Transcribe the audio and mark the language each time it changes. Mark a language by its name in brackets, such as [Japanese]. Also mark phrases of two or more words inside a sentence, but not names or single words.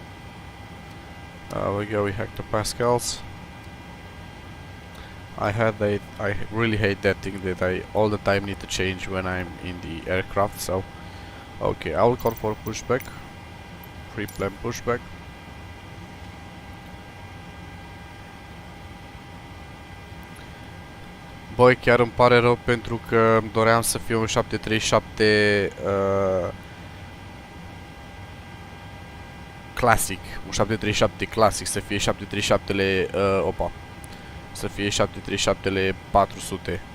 [English] We go with hectopascals. I really hate that thing that I all the time need to change when I'm in the aircraft. So, okay, I will call for pushback. Pre-plan pushback. [Romanian] Băi, chiar îmi pare rău pentru că îmi doream să fie un 737 clasic, un 737 clasic, să fie 737-le să fie 737-le 400.